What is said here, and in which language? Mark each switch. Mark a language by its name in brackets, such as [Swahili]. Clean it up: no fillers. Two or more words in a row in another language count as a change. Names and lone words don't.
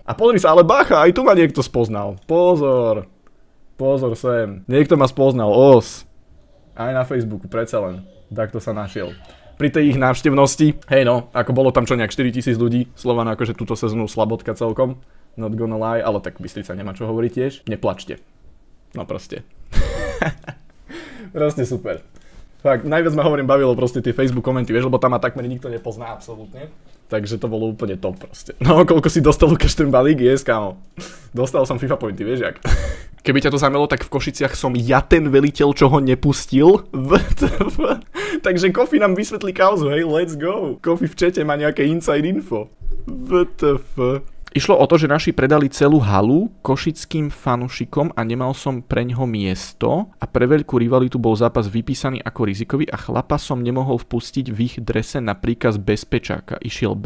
[Slovak] A pozri sa, ale bacha, aj tu ma niekto spoznal. Pozor sem. Niekto ma spoznal, Aj na Facebooku, predsa len. Takto sa našiel. Pri tej ich návštevnosti, hej no, ako bolo tam čo nejak 4000 ľudí, Slovan akože túto sezónu slabotka celkom, [English] not gonna lie, [Slovak] ale tak Bystrica nemá čo hovoriť tiež, neplačte. No proste. Proste super. Fakt, najviac ma bavilo proste tie Facebook komenty, vieš, lebo tam ma takmer nikto nepozná absolútne. Takže to bolo úplne top proste. No, koľko si dostal Lukáš ten balík, kámo. Dostal som FIFA pointy, vieš jak. Keby ťa to zamelo, tak v Košiciach som ja ten veliteľ, čo ho nepustil. Takže Kofi nám vysvetlí kauzu, hej, [English] let's go. [Slovak] Kofi v čete má nejaké [English] inside info. [Slovak] WTF. Išlo o to, že naši predali celú halu košickým fanušikom a nemal som preňho miesto a pre veľkú rivalitu bol zápas vypísaný ako rizikový a chlapa som nemohol vpustiť v ich drese na príkaz bezpečáka.